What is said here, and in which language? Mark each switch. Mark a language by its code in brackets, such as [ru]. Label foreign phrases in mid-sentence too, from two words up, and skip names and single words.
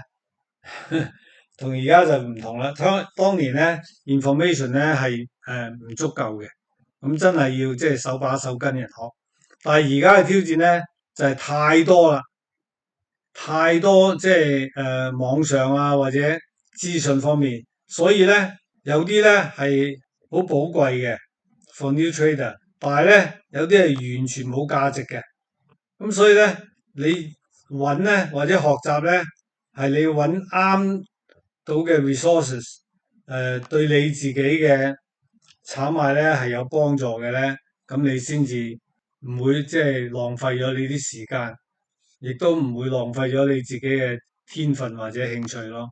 [yue] 同而家就唔同啦。當年咧 information 咧係唔足夠嘅，咁真係要即係手把手跟人學。但係而家嘅挑戰咧就係太多啦，太多即係網上啊或者資訊方面，所以咧有啲咧係好寶貴嘅 [en] for new trader， [yue] 但係咧有啲係完全冇價值嘅。咁所以咧你揾咧或者學習咧係你要揾啱到嘅 resources，對你自己嘅炒賣咧係有幫助嘅咧，咁你先至唔會即係浪費咗你啲時間，亦都唔會浪費咗你自己嘅天分或者興趣咯。